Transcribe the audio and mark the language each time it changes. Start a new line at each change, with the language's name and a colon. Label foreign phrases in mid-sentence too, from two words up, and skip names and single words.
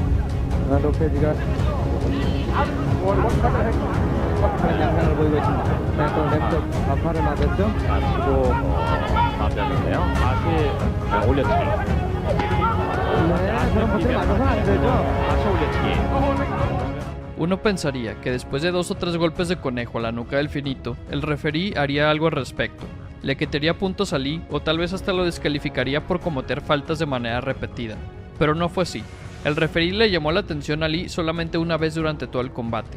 Korean: 로페즈가 양상을 보이고 있습니다. 네, 또 왼쪽 반팔을 맞았죠. 치고 맞았는데요. 다시 올려치기. 네, 그런 것들이 맞아서는 안 되죠. 다시 올려치기.
Spanish: Uno pensaría que después de 2 o 3 golpes de conejo a la nuca del finito, el referí haría algo al respecto. Le quitaría puntos a Lee o tal vez hasta lo descalificaría por cometer faltas de manera repetida. Pero no fue así. El referí le llamó la atención a Lee solamente una vez durante todo el combate.